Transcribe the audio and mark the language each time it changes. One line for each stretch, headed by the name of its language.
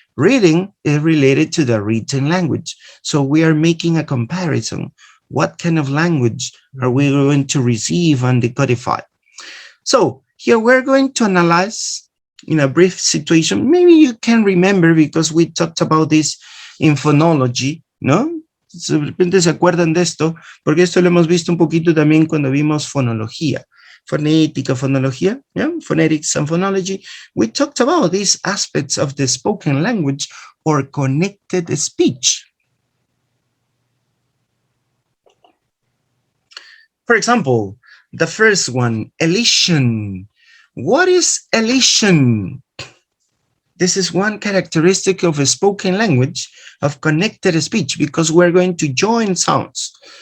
English: Reading is related to the written language. So we are making a comparison. What kind of language are we going to receive and decodify? So here we're going to analyze in a brief situation. Maybe you can remember because we talked about this in phonology, ¿no?
Spanish: De repente se acuerdan de esto, porque esto lo hemos visto un poquito también cuando vimos fonología, phonética, phonología, yeah?
English: Phonetics and phonology. We talked about these aspects of the spoken language or connected speech. For example, the first one, elision. What is elision? This is one characteristic of a spoken language of connected speech because we're going to join sounds.